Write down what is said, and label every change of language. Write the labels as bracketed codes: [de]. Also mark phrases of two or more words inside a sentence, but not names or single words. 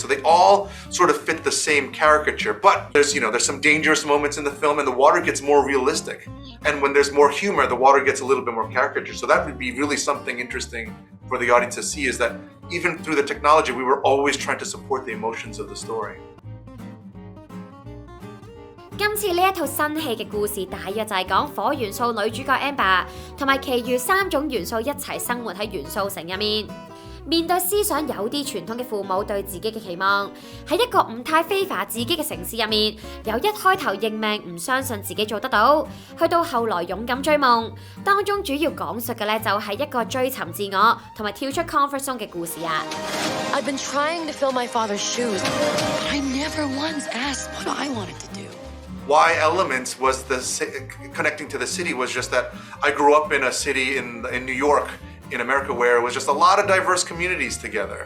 [en] So they all sort of fit the same caricature. But there's some dangerous moments in the film and the water gets more realistic. And when there's more humor, the water gets a little bit more caricature. So that would be really something interesting for the audience to see, is that even through the technology, we were always trying to support the emotions of the story. [yue] 今次呢一套新戲嘅故事大約就係講火元素女主角 Amber 同埋其餘3種元素一齊生活喺元素城入面，面對思想有啲傳統嘅父母對自己嘅期望，喺一個唔太非法自己嘅城市入面，由一開頭認命唔相信自己做得到，去到後來勇敢追夢，當中主要講述嘅咧就係一個追尋自我同埋跳出 [en] comfort zone [yue] 嘅故事啊。 [en] I've been trying to fill my father's shoes, but I never once asked what I wanted to do.Why Elements was connecting to the city was just that I grew up in a city in New York, in America, where it was just a lot of diverse communities together.